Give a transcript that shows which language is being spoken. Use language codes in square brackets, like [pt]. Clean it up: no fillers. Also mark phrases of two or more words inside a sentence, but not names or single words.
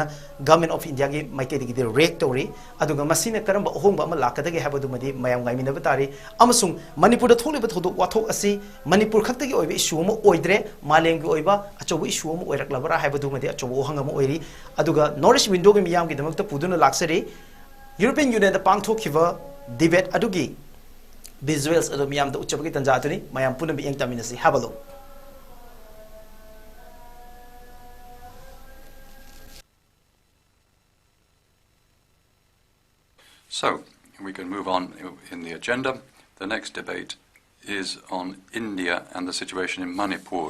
[en] government of India [mni] gi maike degi de rek tori aduga masina karamba ohongba ama lakadagi habadu madi mayam ngai minaba tari amasung Manipur da tholiba thodu wathok asi Manipur khaktagi oiba issue ama oidre malem gi oiba achobu issue ama oiraklabara habadu madi achobu ohang ama oiri aduga North window gi miyam gi damakta puduna laksari European Union da pangthokhiba debate adugi visuals ado miyam da uchabagi tanja atuni mayam puna bi eng taminasi habalo [en] So, we can move on in the agenda. The next debate is on India and the situation in Manipur.